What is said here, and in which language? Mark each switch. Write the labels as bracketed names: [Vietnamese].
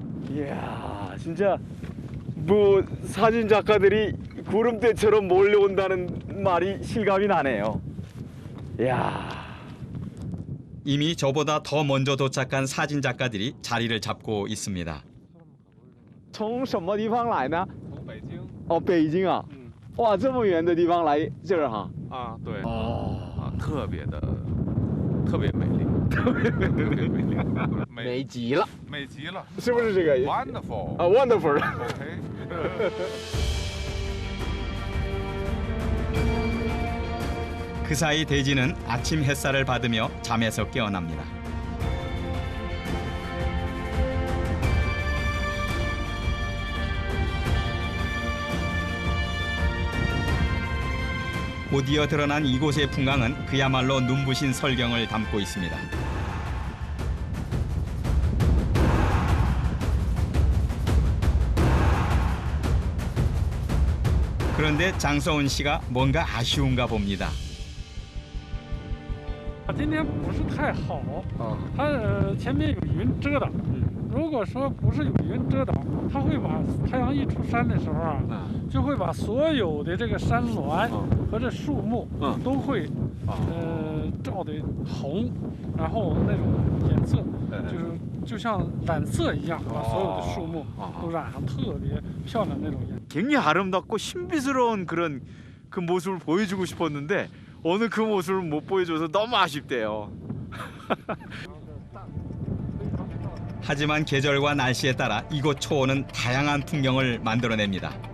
[Korean] 이야, 진짜 뭐 사진 작가들이 구름대처럼 몰려온다는 말이 실감이 나네요. 이야. 이미 저보다 더 먼저 도착한 사진 작가들이 자리를 잡고 있습니다. [Chinese] 从什么地方来呢？从北京，哦，北京啊。哇，这么远的地方来这儿哈。对，哦，特别美丽，特别美丽，美极了，美极了，是不是这个 [English] ？Wonderful，啊，wonderful。 OK， [Korean] 그 사이 대지는 아침 햇살을 받으며 잠에서 깨어납니다. 곧이어 드러난 이곳의 풍광은 그야말로 눈부신 설경을 담고 있습니다. 그런데 장서운 씨가 뭔가 아쉬운가 봅니다. [Chinese] 今天不是太好，它前面有云遮挡。如果说不是有云遮挡，它会把太阳一出山的时候啊，就会把所有的这个山峦和这树木都会照得红，然后那种颜色就像染色一样，把所有的树木都染上特别漂亮那种颜色。 [Korean] 굉장히 아름답고 신비스러운 그런 그 모습을 보여주고 싶었는데 오늘 그 모습을 못 보여줘서 너무 아쉽대요. 하지만 계절과 날씨에 따라 이곳 초원은 다양한 풍경을 만들어냅니다.